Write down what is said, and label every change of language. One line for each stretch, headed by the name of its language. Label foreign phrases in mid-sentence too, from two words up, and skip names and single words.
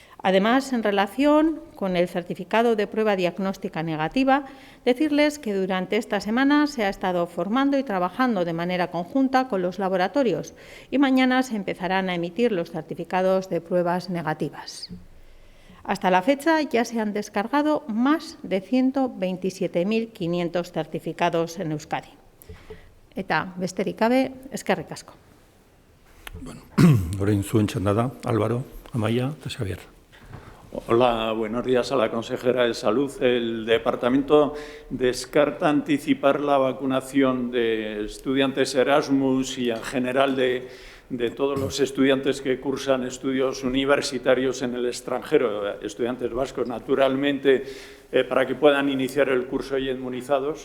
Spanish: Además, en relación con el certificado de prueba diagnóstica negativa, decirles que durante esta semana se ha estado formando y trabajando de manera conjunta con los laboratorios y mañana se empezarán a emitir los certificados de pruebas negativas. Hasta la fecha ya se han descargado más de 127.500 certificados en Euskadi.
Basque: Eta besterik gabe, eskerrik asko. Bueno, orain zuen txanda da, Álvaro, Amaia eta Xavier.
Spanish: Hola, buenos días a la consejera de Salud. El departamento descarta anticipar la vacunación de estudiantes Erasmus y en general de todos los estudiantes que cursan estudios universitarios en el extranjero, estudiantes vascos, naturalmente, para que puedan iniciar el curso ya inmunizados.